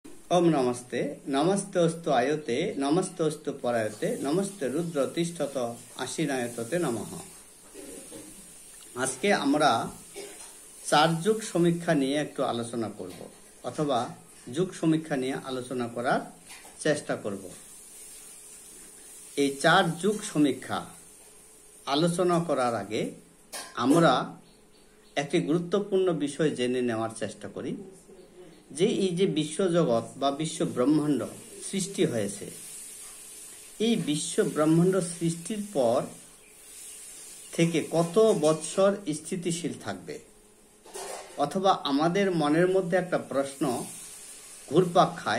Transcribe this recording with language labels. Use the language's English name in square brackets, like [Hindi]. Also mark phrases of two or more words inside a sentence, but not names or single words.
[Sanskrit] ओम नमस्ते नमस्तेस्तु आयते नमस्तेस्तु परायते नमस्ते रुद्र तिष्ठत आशीनायतते नमः। [Bangla] আজকে আমরা চার যুগ সমীক্ষা নিয়ে একটু আলোচনা করব অথবা যুগ সমীক্ষা নিয়ে আলোচনা করার চেষ্টা করব। এই চার যুগ সমীক্ষা আলোচনা করার আগে আমরা একটি গুরুত্বপূর্ণ বিষয় জেনে নেওয়ার চেষ্টা করি যে এই যে বিশ্বজগৎ বা বিশ্ব ব্রহ্মাণ্ড সৃষ্টি হয়েছে, এই বিশ্ব ব্রহ্মাণ্ড সৃষ্টির পর থেকে কত বৎসর স্থিতিশীল থাকবে, অথবা আমাদের মনের মধ্যে একটা প্রশ্ন ঘুরপাক খায়।